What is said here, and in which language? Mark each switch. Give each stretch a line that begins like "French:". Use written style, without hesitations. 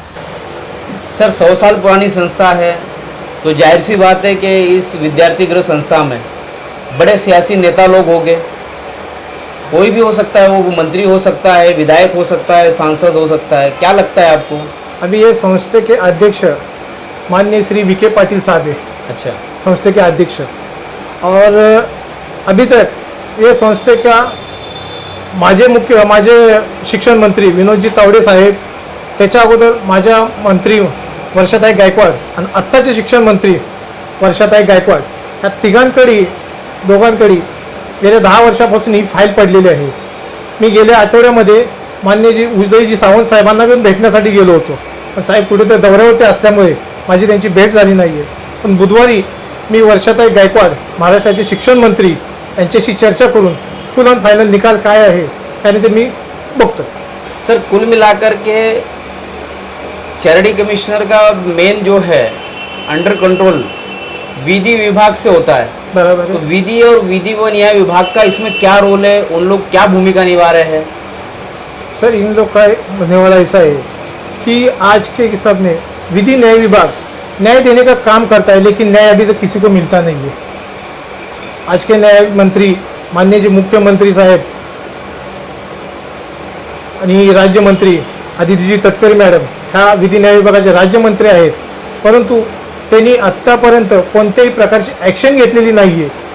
Hindi: Sir 100 साल पुरानी संस्था है, तो जाहिर सी बात है कि इस विद्यार्थी गृह संस्था में बड़े सियासी नेता लोग होंगे, कोई भी हो सकता है, वो मंत्री हो सकता है, विधायक हो सकता है, सांसद हो सकता है, क्या लगता है आपको? अभी ये संस्थे के अध्यक्ष माननीय श्री विखे पाटिल साहब है। अच्छा, संस्थे के अध्यक्ष, और अभी तक ये संस्थे का
Marathi: माझे शिक्षण मंत्री विनोदजी तावडे साहेब, त्याच्या अगोदर माझ्या मंत्री वर्षाताई गायकवाड आणि आत्ताचे शिक्षण मंत्री वर्षाताई गायकवाड, या दोघांकडे गेल्या 10 वर्षापासून ही फाईल पडलेली आहे। मी गेल्या आठवड्यामध्ये माननीय उदयजी सावंत साहेबांना पण भेटण्यासाठी गेलो होतो, पण साहेब कुठेतरी दौऱ्यावरती असल्यामुळे माझी त्यांची भेट झाली नाही आहे। पण बुधवारी मी वर्षाताई गायकवाड महाराष्ट्राचे शिक्षण मंत्री यांच्याशी चर्चा करून फुल ऑन फायनल निकाल काय आहे त्याने ते मी बघतो।
Hindi: सर कुल मिलाकर के चैरिटी कमिश्नर का मेन जो है अंडर कंट्रोल विधि विभाग से होता है, बराबर तो है। विधि और विधि व न्याय विभाग का इसमें क्या रोल है, उन लोग क्या भूमिका निभा रहे हैं? सर इन लोग का होने वाला ऐसा है कि आज के हिसाब में विधि न्याय विभाग न्याय देने का काम करता है, लेकिन न्याय अभी तक किसी को मिलता नहीं है।
Marathi: आज के न्याय मंत्री माननीय जी मुख्यमंत्री साहेब आणि राज्यमंत्री आदितीजी तटकरे मॅडम ह्या विधी न्याय विभागाचे राज्यमंत्री आहेत, परंतु त्यांनी आत्तापर्यंत कोणत्याही प्रकारची ॲक्शन घेतलेली नाही आहे।